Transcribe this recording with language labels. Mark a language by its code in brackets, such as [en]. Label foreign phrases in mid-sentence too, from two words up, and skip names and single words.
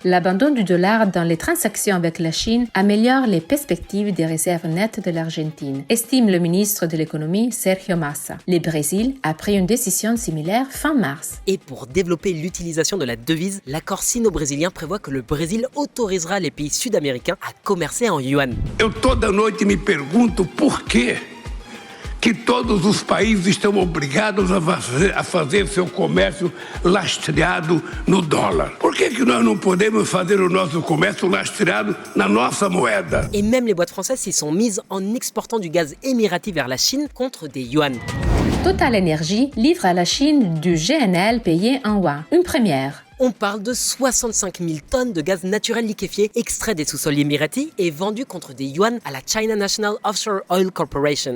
[fr] L'abandon du dollar dans les transactions avec la Chine améliore les perspectives des réserves nettes de l'Argentine, estime le ministre de l'économie Sergio Massa. Le Brésil a pris une décision similaire fin mars. Et pour développer l'utilisation de la devise, l'accord sino-brésilien prévoit que le Brésil autorisera les pays sud-américains à commercer en yuan. [pt] Eu toda noite me pergunto por quê que todos os países estão obrigados a fazer seu comércio lastreado no dólar. Por que nós não podemos fazer o nosso comércio lastreado na nossa moeda? [fr] Et même les boîtes françaises s'y sont mises en exportant du gaz émirati vers la Chine contre des yuan. Total Energy livre à la Chine du GNL payé en yuan. Une première. On parle de 65 000 tonnes de gaz naturel liquéfié extrait des sous-sols émiratis et vendu contre des yuan à la China National Offshore Oil Corporation.